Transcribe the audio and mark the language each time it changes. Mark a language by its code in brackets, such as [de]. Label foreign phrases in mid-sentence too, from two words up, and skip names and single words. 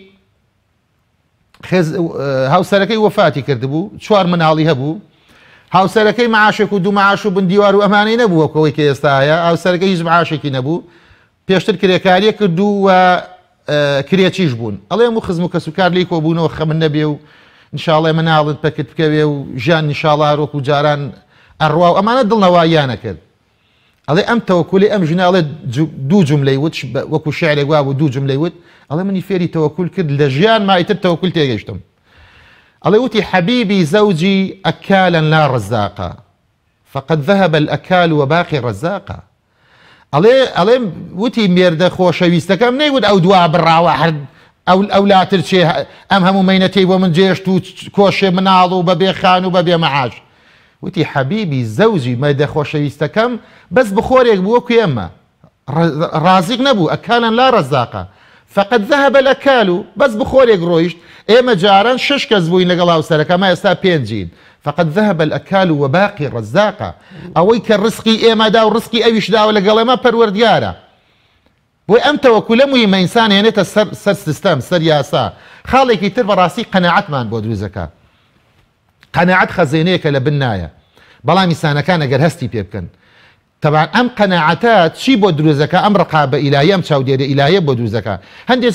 [ckb] هاوسەرەکەی وەفاتی کردبوو 4 مناڵی هەبوو هاوسەرەکەی معاشێک و دوو معاش و بندیوار و ئەمانەی نەبووە کەوەی کە ئێستا هەیە هاوسەرەکەی هیچ معاشێکی نەبوو پێشتر کرێکاریە کردو و کرێچیش بوون ئەڵێ هەموو خزم و کەسوکار لی کۆبوونەوە خەمن نەبێ و انشاءڵێ مناڵت پەکت بکەوێ و ژیان نیشاڵا ڕۆک و جاران ئەڕوا و ئەمانە دڵنەواییانە کرد ئەڵێ ئەم تەوەکولی ئەم ژناڵێ دوو جملەی وت وەکو شعرێک وا بوو دوو جملەی وت ئەڵێ منی فێری تەوەکول کرد لە ژیان مایتر تەوەکول تێگەیشتم ئەڵێ وتی [ar] حەبیبی زەوجی ئەکالا لا ڕەزاقا فقد ذهب الأكال وباقي الرزاقا [ckb] ئەڵێ وتی مێردە خۆشەویستەکەم نەیوت ئەو دوا بڕاوە هەر ئەو لاتر چێ ئەم هەموو مەینەتەی بۆ من جێشت و کۆشێ مناڵ و بەبێ خان و بەبێ مەعاش وتی [ar] حەبیبی زەوجی [ckb] مێردە خۆشەویستەکەم بەس بخۆرێک بووە کو ئێمە ڕازق نەبوو [ar] ئەکالا لا ڕەزاقا فقد ذهب الأكال [ckb] بەس بخۆرێک ڕۆیشت ئێمە جاران 6 کەس بووین لەگەڵ هاوسەرەکەمە ئێستا 5 [ar] فقد ذهب الأكال وباقي الرزاق [ckb] ئەوەی کە ڕزقی ئێمەدا و ڕزقی ئەویش داوە لەگەڵ ئێمە پەروەردگارە بۆی ئەم تەوەکولە موهیمە ئینسان هێنێتە سەر سیستەم سەر یاسا خاڵێکی تر بەڕاستی قەناعەتمان بۆ دروست دەکات قەناعەت خەزێنەیەکە لە بن نایە بەڵام ئینسانەکان ئەگەر هەستی پێ بکەن طبعا ئەم قەناعەتە چی بۆ دروست دەکات ئەم ڕقابە ئیلاهی ئەم چاودێری ئیلاهیە بۆ دروست دەکات هەندێک